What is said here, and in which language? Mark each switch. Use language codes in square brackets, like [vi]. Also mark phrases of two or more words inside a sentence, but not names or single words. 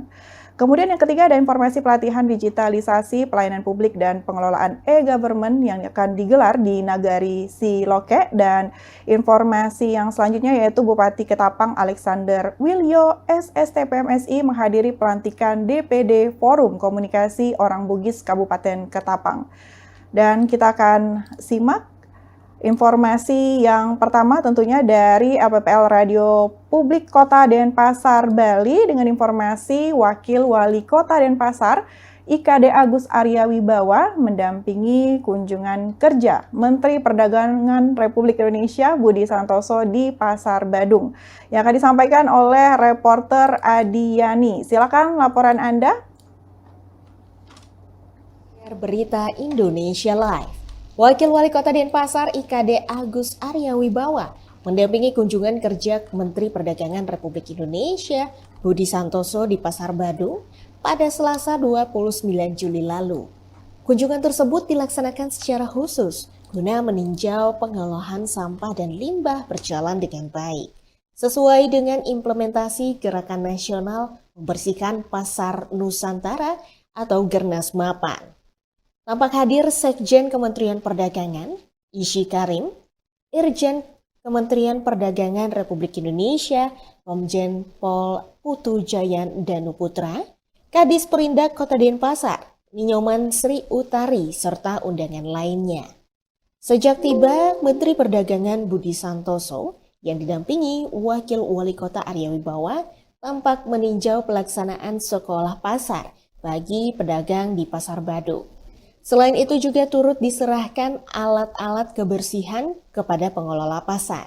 [id] Kemudian yang ketiga ada informasi pelatihan digitalisasi pelayanan publik dan pengelolaan e-government yang akan digelar di Nagari Siloke, dan informasi yang selanjutnya yaitu Bupati Ketapang Alexander Wilyo SSTPMSI menghadiri pelantikan DPD Forum Komunikasi Orang Bugis Kabupaten Ketapang. Dan kita akan simak informasi yang pertama tentunya dari LPPL Radio Publik Kota Denpasar, Bali dengan informasi Wakil Wali Kota Denpasar IKD Agus Arya Wibawa mendampingi kunjungan kerja Menteri Perdagangan Republik Indonesia Budi Santoso di Pasar Badung yang akan disampaikan oleh reporter Adi Yani. Silakan laporan Anda. Berita Indonesia Live. Wakil Wali Kota Denpasar IKD Agus Arya Wibawa mendampingi kunjungan kerja Menteri Perdagangan Republik Indonesia Budi Santoso di Pasar Badung pada Selasa 29 Juli lalu. Kunjungan tersebut dilaksanakan secara khusus guna meninjau pengolahan sampah dan limbah berjalan dengan baik, sesuai dengan implementasi Gerakan Nasional Membersihkan Pasar Nusantara atau Gernas Mapan. Tampak hadir Sekjen Kementerian Perdagangan, Ishi Karim, Irjen Kementerian Perdagangan Republik Indonesia, Komjen Pol Putu Jayan Danuputra, Kadis Perindak Kota Denpasar, Ninyoman Sri Utari, serta undangan lainnya. Sejak tiba, Menteri Perdagangan Budi Santoso yang didampingi Wakil Wali Kota Arya Wibawa tampak meninjau pelaksanaan sekolah pasar bagi pedagang di Pasar Badung. Selain itu juga turut diserahkan alat-alat kebersihan kepada pengelola pasar.